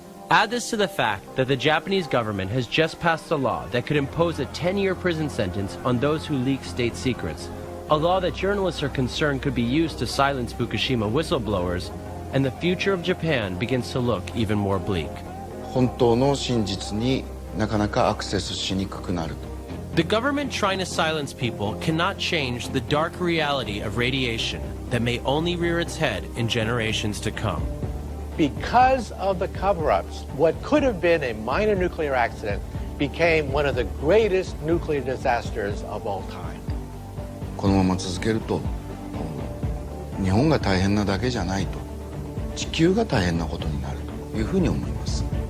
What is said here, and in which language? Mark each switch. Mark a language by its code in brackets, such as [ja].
[en] Add this to the fact that the Japanese government has just passed a law that could impose a 10-year prison sentence on those who leak state secrets, a law that journalists are concerned could be used to silence Fukushima whistleblowers, and the future of Japan begins to look even more bleak. [ja] 本当の真実になかなかアクセスしにくくなる。 [en] The government trying to silence people cannot change the dark reality of radiation that may only rear its head in generations to come. Because of the cover-ups, what could have been a minor nuclear accident became one of the greatest nuclear disasters of all time. [ja] このまま続けると、日本が大変なだけじゃないと、地球が大変なことになるというふうに思います。